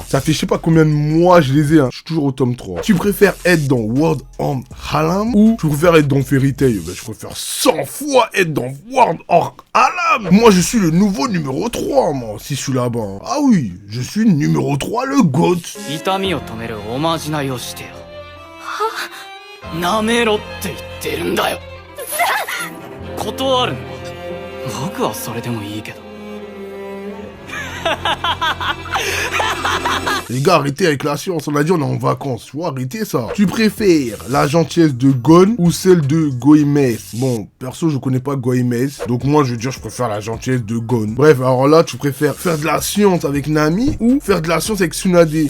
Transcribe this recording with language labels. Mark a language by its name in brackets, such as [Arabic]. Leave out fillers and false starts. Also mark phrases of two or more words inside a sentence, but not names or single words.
[French] Ça fait je sais pas combien de mois je les ai, hein. Je suis toujours au tome 3. Tu préfères être dans World of Harlem ou tu préfères être dans Fairy Tail? Ben, je préfère 100 fois être dans World of Harlem. Moi je suis le nouveau numéro 3, moi, si je suis là-bas. Ah oui, je suis numéro 3, le GOAT. [Japanese] 痛みを止めるおまじないをしてよ。なめろって言ってるんだよ。断るの？僕はそれでもいいけど。 [French] Les gars, arrêtez avec la science, on a dit on est en vacances, faut arrêter ça. Tu préfères la gentillesse de Gon ou celle de Goïmes? Bon, perso, je connais pas Goïmes, donc moi je veux dire je préfère la gentillesse de Gon. Bref, alors là, tu préfères faire de la science avec Nami ou faire de la science avec Tsunade?